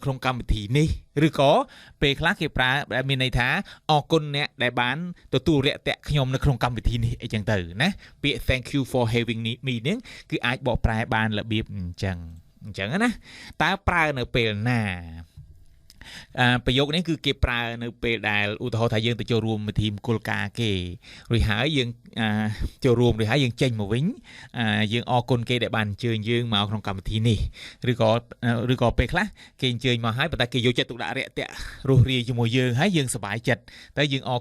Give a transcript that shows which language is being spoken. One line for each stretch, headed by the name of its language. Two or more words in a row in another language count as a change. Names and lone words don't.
Khmer: ក្នុងកម្មវិធីនេះឬក៏ពេលខ្លះគេប្រើដែលមានន័យថាអរគុណអ្នកដែលបានទទួលរាក់ទាក់ខ្ញុំនៅក្នុងកម្មវិធីនេះអីចឹងទៅណាពាក្យ
English: thank you for having me
Khmer: នេះគឺអាចបកប្រែបានរបៀបអញ្ចឹងណាតើប្រើនៅពេលណាប្រយោគនេះគឺគេប្រើនៅពេលដែលឧទាហរណ៍ថាយើងទៅចូលរួមពិធីម ង្គលការគេរួចហើយយើងចូលរួមរួចហើយយើងចេញមកវិញយើងអរគុណគេដែលបានអញ្ជើញយើងមកក្នុងកម្មវិធីនេះឬក៏ពេលខ្លះគេអញ្ជើញមកហើយប៉ុន្តែគេយកចិត្តទុកដាក់រាក់ទាក់រស់រាយជាមួយយើងហើយយើងសប្បាយចិត្តតែយើងអរ